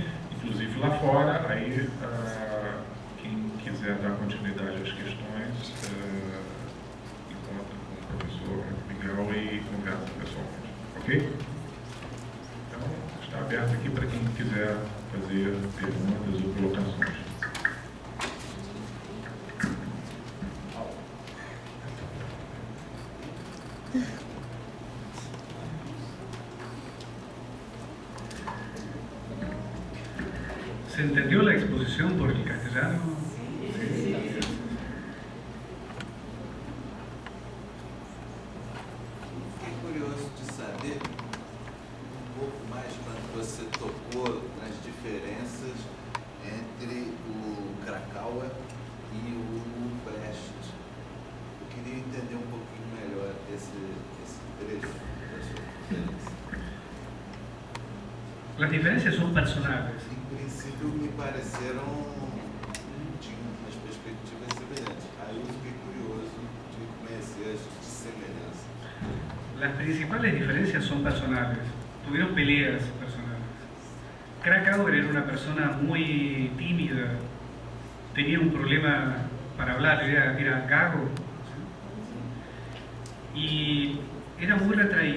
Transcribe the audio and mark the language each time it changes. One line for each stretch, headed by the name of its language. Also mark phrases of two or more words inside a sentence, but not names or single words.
Portuguese: Inclusive lá fora, aí quem quiser dar continuidade às questões, encontra com o professor Miguel e conversa pessoalmente. Ok? Então, está aberto aqui para quem quiser fazer perguntas ou colocações.
Spanish: ¿Se entendió la exposición por el castellano? Sí.
Portuguese: Fiquei curioso de saber um pouco mais quando você tocou nas diferenças entre o Krakauer e o Brecht. Eu queria entender um pouquinho melhor esse trecho da sua conferência.
Spanish: Las diferencias son personales.
Portuguese: Em princípio, me pareceram tinham umas perspectivas semelhantes. Aí eu fiquei curioso de conhecer as semelhanças.
Spanish: Las principales diferencias son personales. Tuvieron peleas personales. Krakauer era una persona muy tímida, tenía un problema para hablar, era gago, ¿sí? Y era muy retraído.